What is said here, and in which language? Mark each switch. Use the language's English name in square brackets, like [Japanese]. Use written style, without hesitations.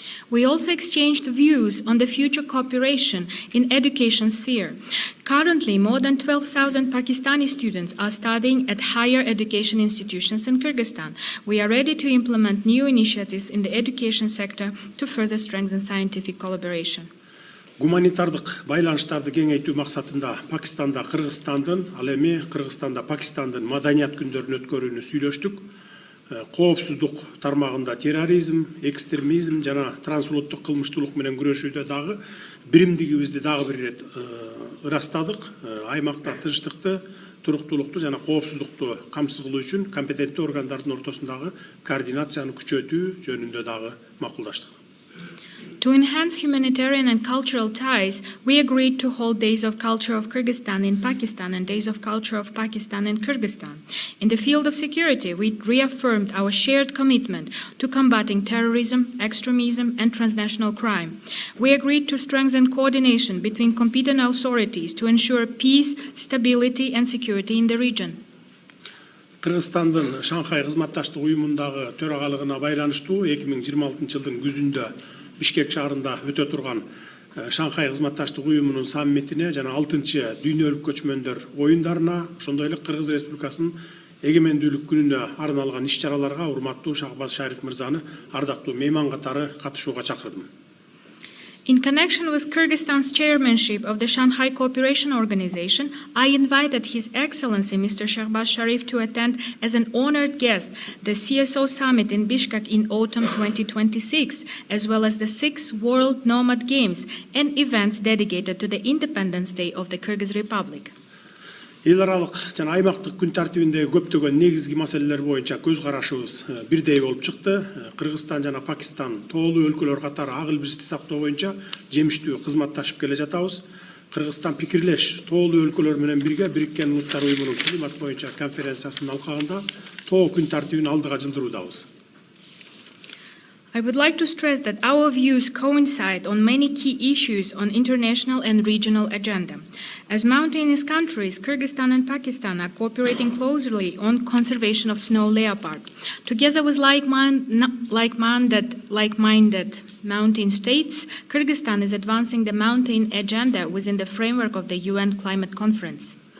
[English] We also exchanged views on the future cooperation in education sphere. Currently, more than 12,000 Pakistani students are studying at higher education institutions in Kyrgyzstan. We are ready to implement new initiatives in the education sector to further strengthen scientific collaboration. [Kyrgyz] Гуманитардык байланыштарды кеңейтүү максатында Пакистанда Кыргызстандын, ал эми Кыргызстанда Пакистандын маданият күндөрүн өткөрүүнү сүйлөштүк. Коопсуздук тармагында терроризм, экстремизм жана трансулуттук кылмыштуулук менен күрөшүүдө дагы биримдигибизди дагы бир ирет ырастадык. Аймакта тынчтыкты, туруктуулукту жана коопсуздукту камсыз кылуу үчүн компетенттүү органдардын ортосундагы координацияны күчөтүү жөнүндө дагы макулдаштык. [English] To enhance humanitarian and cultural ties, we agreed to hold Days of Culture of Kyrgyzstan in Pakistan and Days of Culture of Pakistan in Kyrgyzstan. In the field of security, we reaffirmed our shared commitment to combating terrorism, extremism, and transnational crime. We agreed to strengthen coordination between competent authorities to ensure peace, stability, and security in the region. [Kyrgyz] Кыргызстандын Шанхай кызматташтык уюмундагы төрагалыгына байланыштуу 2026 жылдын күзүндө Бишкек шаарында өтө турган Шанхай кызматташтык уюмунун саммитине жана 6-чы дүйнөлүк көчмөндөр оюндарына, ошондой эле Кыргыз Республикасынын эгемендүүлүк күнүнө арналган иш-чараларга урматтуу Шehbaz Sharif мырзаны ардактуу мейман катары катышууга чакырдым. [English] In connection with Kyrgyzstan's chairmanship of the Shanghai Cooperation Organization, I invited His Excellency Mr. Shehbaz Sharif to attend as an honored guest the CSO Summit in Bishkek in autumn 2026, as well as the 6th World Nomad Games and events dedicated to the Independence Day of the Kyrgyz Republic. [Kyrgyz] Эл аралык жана аймактык күн тартибиндеги көптөгөн негизги маселелер боюнча көз карашыбыз бирдей болуп чыкты. Кыргызстан жана Пакистан тоолуу өлкөлөр катары ак илбирсти сактоо боюнча жемиштүү кызматташып келе жатабыз. Кыргызстан пикирлеш тоолуу өлкөлөр менен бирге Бириккен Улуттар уюмунун климат боюнча конференциясынын алкагында тоо күн тартибин алдыга жылдыруудабыз. [English] I would like to stress that our views coincide on many key issues on international and regional agenda. As mountainous countries, Kyrgyzstan and Pakistan are cooperating closely on conservation of snow leopard. Together with like-minded mountain states, Kyrgyzstan is advancing the mountain agenda within the framework of the UN Climate Conference.